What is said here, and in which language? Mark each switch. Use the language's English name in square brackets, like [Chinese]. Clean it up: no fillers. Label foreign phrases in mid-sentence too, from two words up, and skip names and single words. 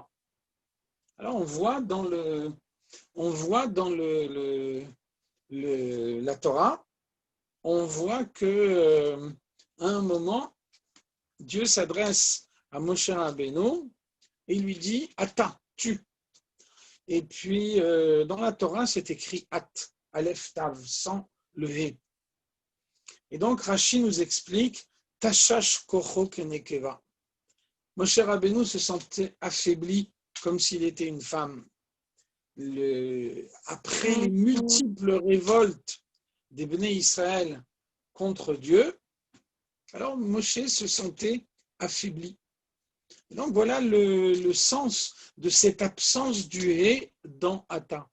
[French] Alors on voit dans la Torah, on voit que à un moment, Dieu s'adresse à Moshe Rabbeinu et il lui dit « Ata, tu ». Et puis, dans la Torah, c'est écrit « At », Aleph Tav, sans le He. Et donc, Rashi nous explique « [Hebrew] תשש כחו כנקבה ». [French] Moshe Rabbeinu se sentait affaibli comme s'il était une femme. Après les multiples révoltes des Béné Israël contre Dieu, alors Moshe se sentait affaibli. Et donc voilà le sens de cette absence du hé dans Ata.